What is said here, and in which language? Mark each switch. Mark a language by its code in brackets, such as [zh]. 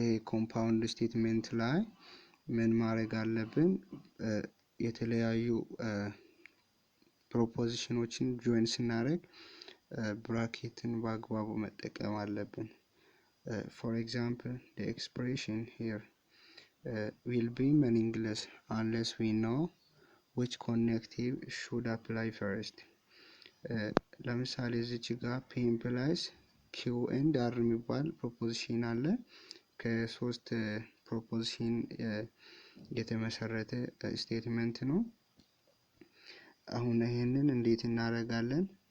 [am] ኮምፓውንድ ስቴትመንት ላይ ምን ማድረግ አለብን? የተለያዩ ፕሮፖዚሽኖችን ጆይን ስናደርግ ብራኬትን በአግባቡ መጠቀም አለብን። [en] For example, the expression here will be meaningless unless we know which connective should apply first. [am] ለምሳሌ እዚች ጋር [en] P implies Q and R [am] የሚባል ፕሮፖዚሽን አለ። ከሶስት ፕሮፖዚሽን የተመሰረተ ስቴትመንት ነው። አሁን ይሄንን እንዴት እናደርጋለን?